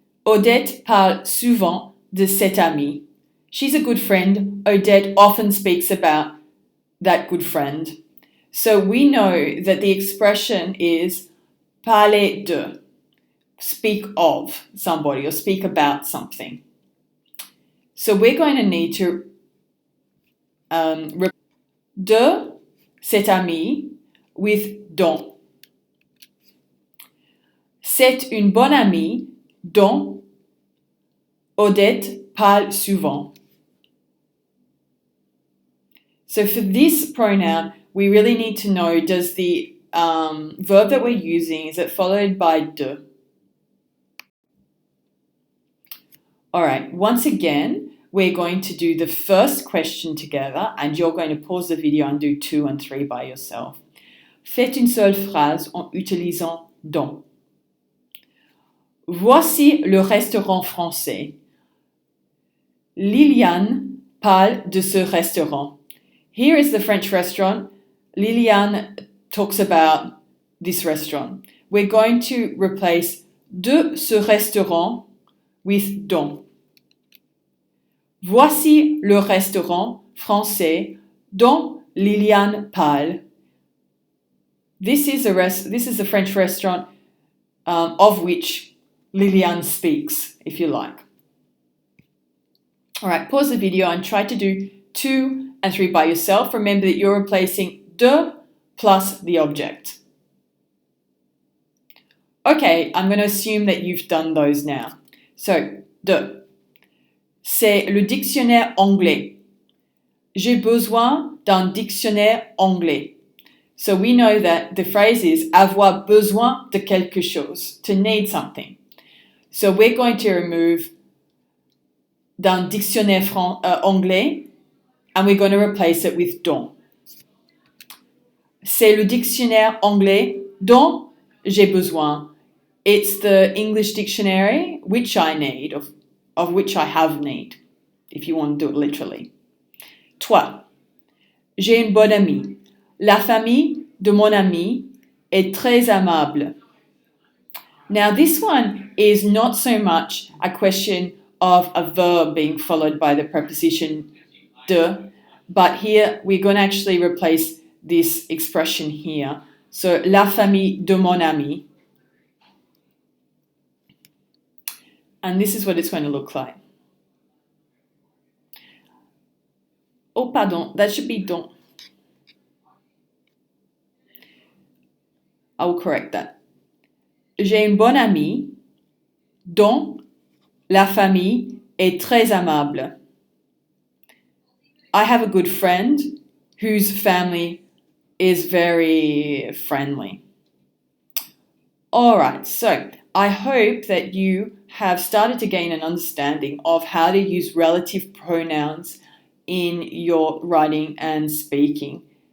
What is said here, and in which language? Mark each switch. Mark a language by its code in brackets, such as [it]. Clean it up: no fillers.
[fr] Odette parle souvent de cette amie. [en] She's a good friend. Odette often speaks about that good friend. So we know that the expression is [fr] parler de, [en] speak of somebody or speak about something. So we're going to need to [fr] de cette amie [en] with dont. [fr] C'est une bonne amie dont Odette parle souvent. [en] So for this pronoun, we really need to know, does the verb that we're using, is it followed by de? All right, once again, we're going to do the first question together, and you're going to pause the video and do 2 and 3 by yourself. [fr] faites une seule phrase en utilisant dans. Voici le restaurant français. Liliane parle de ce restaurant. [en] Here is the French restaurant. Liliane talks about this restaurant. We're going to replace [fr] de ce restaurant [en] with dont. [fr] Voici le restaurant français dont Liliane parle. [en] This is a French restaurant of which Liliane speaks, if you like. All right, pause the video and try to do 2 and 3 by yourself. Remember that you're replacing de plus the object. Okay, I'm going to assume that you've done those now. So, de. [fr] C'est le dictionnaire anglais. J'ai besoin d'un dictionnaire anglais. [en] So we know that the phrase is [fr] avoir besoin de quelque chose, [en] to need something. So we're going to remove [fr] d'un dictionnaire anglais [en] and we're going to replace it with dont. [fr] C'est le dictionnaire anglais dont j'ai besoin. [en] It's the English dictionary which I need, of which I have need, if you want to do it literally. [fr] Toi, j'ai une bonne amie. La famille de mon ami est très aimable. [en] Now this one is not so much a question of a verb being followed by the preposition de, but here we're going to actually replace this expression here. [fr] So, la famille de mon ami. [en] And this is what it's going to look like. Oh, pardon, that should be dont. I will correct that. [fr] J'ai une bonne amie dont la famille est très aimable. [en] I have a good friend whose family is very friendly. All right, so I hope that you have started to gain an understanding of how to use relative pronouns in your writing and speaking.